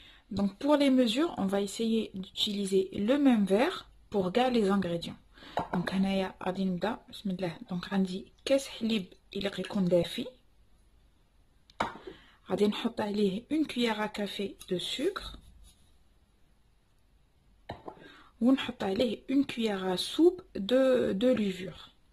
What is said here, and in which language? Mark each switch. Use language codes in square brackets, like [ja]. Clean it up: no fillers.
[fr] Donc pour les mesures, on va essayer d'utiliser le même verre pour garder les ingrédients. [ar] Donc هنايا غادي نبدا بسم الله. Donc عندي كاس حليب اللي غيكون دافي. غادي نحط عليه [fr] une cuillère à café de sucre. [ar] ونحط عليه [fr] une cuillère à soupe de levure.